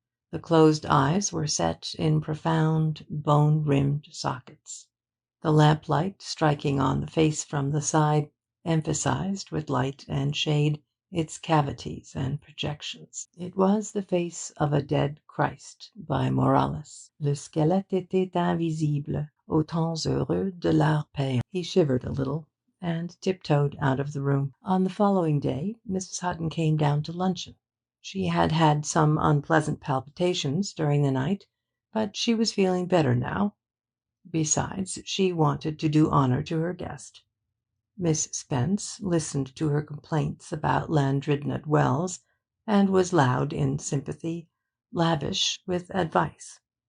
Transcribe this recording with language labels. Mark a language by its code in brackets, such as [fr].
[en] The closed eyes were set in profound, bone-rimmed sockets. The lamplight, striking on the face from the side, emphasized with light and shade its cavities and projections. It was the face of a dead Christ by Morales. [fr] Le squelette était invisible aux temps heureux de l'art payant. [en] He shivered a little and tiptoed out of the room. On the following day Mrs. Hutton came down to luncheon. She had had some unpleasant palpitations during the night, but she was feeling better now. Besides, she wanted to do honour to her guest. Miss Spence listened to her complaints about Llandrindod Wells, and was loud in sympathy, lavish with advice.